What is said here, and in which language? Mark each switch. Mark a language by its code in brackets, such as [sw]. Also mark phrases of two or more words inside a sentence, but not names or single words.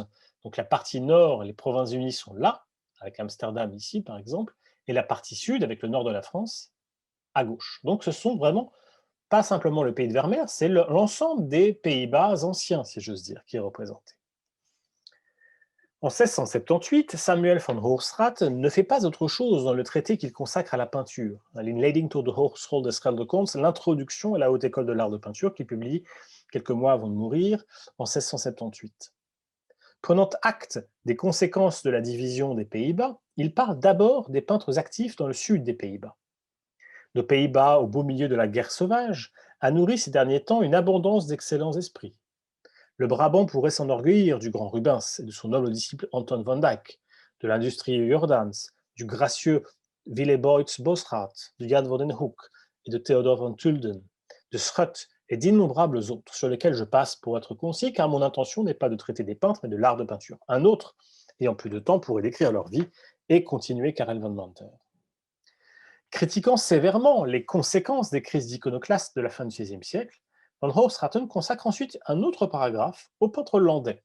[fr] Donc la partie nord, les Provinces-Unies sont là, avec Amsterdam ici par exemple, et la partie sud, avec le nord de la France, à gauche. Donc ce sont vraiment pas simplement le pays de Vermeer, c'est l'ensemble des Pays-Bas anciens, si j'ose dire, qui est représenté. En 1678, Samuel van Hoogstraat ne fait pas autre chose dans le traité qu'il consacre à la peinture, l'Inleiding tot de Hogeschool des Schilderkunst, l'introduction à la Haute École de l'Art de Peinture, qu'il publie quelques mois avant de mourir, en 1678. Prenant acte des conséquences de la division des Pays-Bas, il parle d'abord des peintres actifs dans le sud des Pays-Bas. Nos Pays-Bas, au beau milieu de la guerre sauvage, a nourri ces derniers temps une abondance d'excellents esprits. Le Brabant pourrait s'enorgueillir du grand Rubens et de son noble disciple Anton van Dyck, de l'industrieux Jordans, du gracieux Willeboyts Bosraat, de Jan van den Hoek et de Theodor van Tulden, de Schut et d'innombrables autres, sur lesquels je passe pour être concis, car mon intention n'est pas de traiter des peintres, mais de l'art de peinture. Un autre ayant plus de temps pour y décrire leur vie et continuer Karel van Mander. Critiquant sévèrement les conséquences des crises d'iconoclastes de la fin du XVIe siècle, Van Hoogstraten consacre ensuite un autre paragraphe au peintre hollandais.